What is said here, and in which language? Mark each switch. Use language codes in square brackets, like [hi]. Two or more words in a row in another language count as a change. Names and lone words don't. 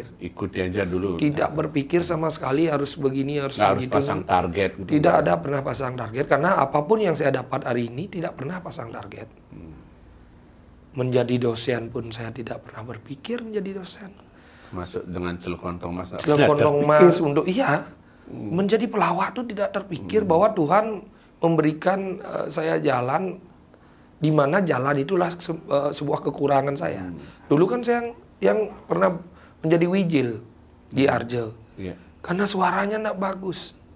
[id] Ikuti aja dulu. Tidak berpikir sama sekali harus begini, harus begitu. Harus pasang target. Gitu. Tidak ada pernah pasang target, karena apapun yang saya dapat hari ini tidak pernah pasang target. Menjadi dosen pun saya tidak pernah berpikir menjadi dosen. Masuk dengan celuk kontong mas. Celuk kontong mas untuk menjadi pelawak itu tidak terpikir bahwa Tuhan memberikan saya jalan, di mana jalan itulah sebuah kekurangan saya. Dulu kan saya yang pernah menjadi wijil di Arjo, karena suaranya tidak bagus.